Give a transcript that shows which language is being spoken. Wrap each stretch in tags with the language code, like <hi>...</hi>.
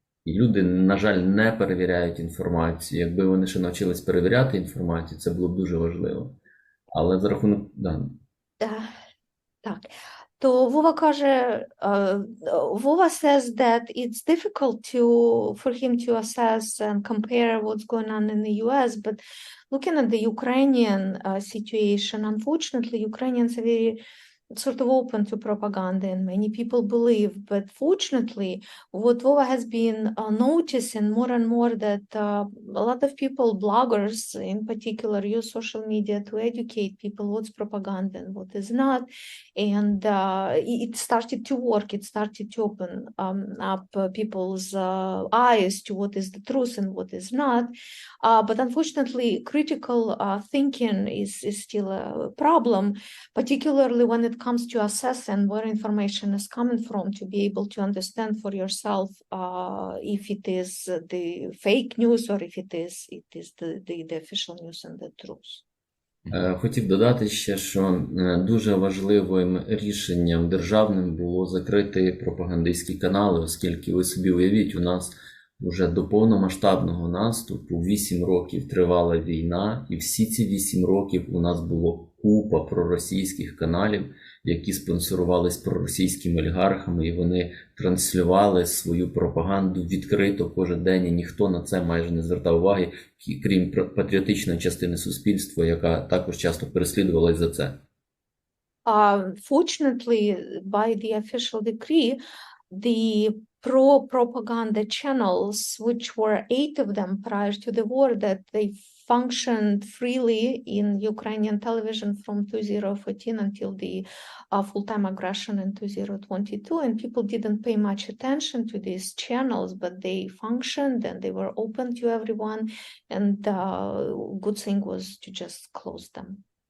<uk>І люди, на жаль, не перевіряють інформацію. Якби вони ще навчились перевіряти інформацію, це було б дуже важливо. Але за рахунок... Так. То Вова каже,</uk> <en>Вова says that it's difficult for him to assess and compare what's going on in the US, but looking at the Ukrainian situation, unfortunately, Ukrainians are very sort of open to propaganda, and many people believe. But fortunately, what Vova has been noticing more and more that a lot of people, bloggers in particular, use social media to educate people what's propaganda and what is not. And it started to work. It started to open up people's eyes to what is the truth and what is not. But unfortunately, critical thinking is still a problem, particularly when it comes to assessing where information is coming from, to be able to understand for yourself if it is the fake news or if it is the official news and the truth.</en> <uk>Хотів додати ще, що дуже важливим рішенням державним було закрити пропагандистські канали, оскільки, ви собі уявіть, у нас вже до повномасштабного наступу 8 років тривала війна, і всі ці 8 років у нас було купа проросійських каналів, які спонсорувались проросійськими олігархами, і вони транслювали свою пропаганду відкрито кожен день, і ніхто на це майже не звертав уваги, крім патріотичної частини суспільства, яка також часто переслідувалась за це.</uk> <en>Fortunately, by the official decree, the pro-propaganda channels, which were 8 of them prior to the war, that they functioned freely in Ukrainian television from 2014 until the full-time aggression in 2022, and people didn't pay much attention to these channels, but they functioned and they were open to everyone, and good thing was to just close them.</en>